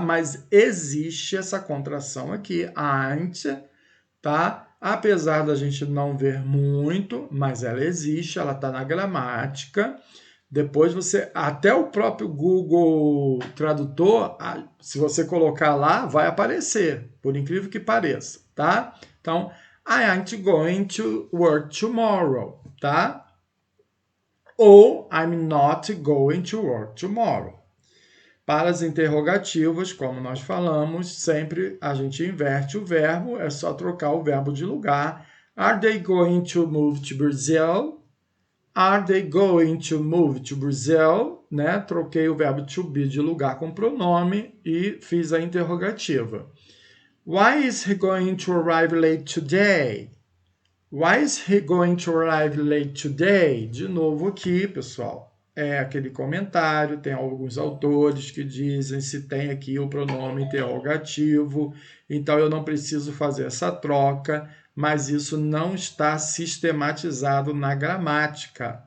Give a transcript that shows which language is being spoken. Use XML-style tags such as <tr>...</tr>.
<pt>Mas existe essa contração aqui, ain't, tá? Apesar da gente não ver muito, mas ela existe, ela está na gramática. Depois você, até o próprio Google Tradutor, se você colocar lá, vai aparecer, por incrível que pareça, tá?</pt> <en>Então, I ain't going to work tomorrow, tá? Ou I'm not going to work tomorrow.</en> <pt>Para as interrogativas, como nós falamos, sempre a gente inverte o verbo, é só trocar o verbo de lugar.</pt> <en>Are they going to move to Brazil? Are they going to move to Brazil? Né?</en> <pt>Troquei o verbo to be de lugar com pronome e fiz a interrogativa.</pt> <en>Why is he going to arrive late today? Why is he going to arrive late today?</en> <pt>De novo aqui, pessoal, é aquele comentário, tem alguns autores que dizem se tem aqui o pronome interrogativo, então eu não preciso fazer essa troca, mas isso não está sistematizado na gramática.</pt>